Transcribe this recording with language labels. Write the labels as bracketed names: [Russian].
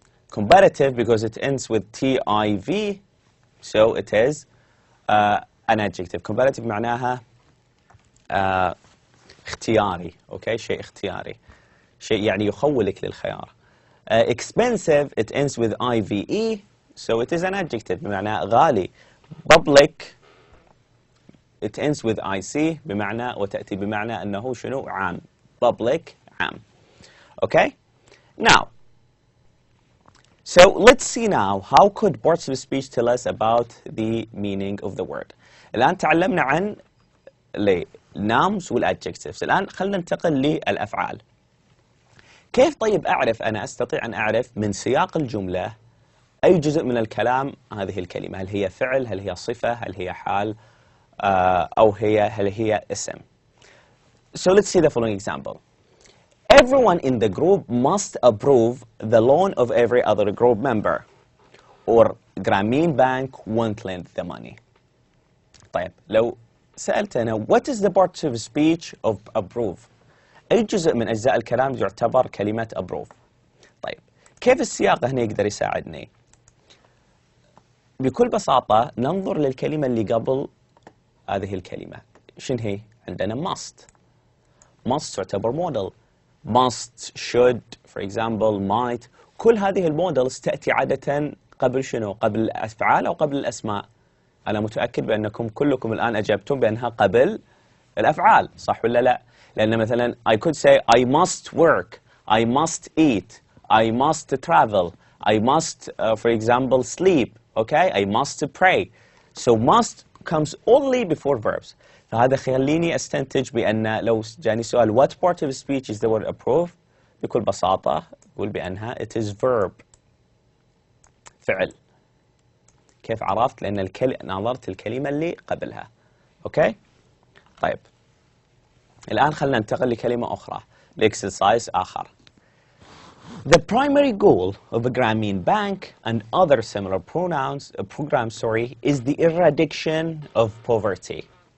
[English] Comparative because it ends with TIV, so it is an adjective. [Arabic] Comparative معناها اختياري. Okay? شيء اختياري. شيء يعني يخولك للخيار. [English] Expensive, it ends with IVE, so it is an adjective [Arabic] بمعنى غالي. [English] Public, it ends with IC [Arabic] بمعنى وتأتي بمعنى أنه شنو عام. [English] Public, عام. Okay? Now, so let's see now how could parts of speech tell us about the meaning of the word. [Arabic] الآن تعلمنا عن nouns والadjectives. الآن خلنا ننتقل للأفعال. كيف طيب أعرف أنا أستطيع أن أعرف من سياق الجملة أي جزء من الكلام هذه الكلمة؟ هل هي فعل؟ هل هي صفة؟ هل هي حال؟ أو هل هي اسم؟ [English] So let's see the following example. Everyone in the group must approve the loan of every other group member. Or Grameen Bank won't lend the money. [Arabic] طيب لو سألتنا [English] what is the part of speech of approve؟ [Arabic] أي جزء من أجزاء الكلام يعتبر كلمة approve؟ طيب كيف السياق هنا يقدر يساعدني؟ بكل بساطة ننظر للكلمة اللي قبل هذه الكلمة. شنو هي؟ عندنا must. [English] must تعتبر model. must, should, for example, might. [Arabic] كل هذه المودلز تأتي عادة قبل شنو؟ قبل الأفعال أو قبل الأسماء. أنا متأكد بأنكم كلكم الآن أجبتم بأنها قبل الأفعال، صح ولا لا؟ [English] لأن مثلا I could say I must work, I must eat, I must travel, I must, for example, sleep, okay? I must pray. So must comes only before verbs. [Arabic] فهذا خليني أستنتج بأن لو جاني سؤال [English] what part of speech is the word approve؟ [Arabic] بكل بساطة أقول بأنها [English] it is verb. [Arabic] فعل. كيف عرفت؟ لأن نظرت الكلمة اللي قبلها. أوكي؟ طيب الآن خلنا ننتقل لكلمة أخرى، لإكسرسايز آخر. [English] The primary goal of a Grameen bank and other similar programs, is the eradication of poverty.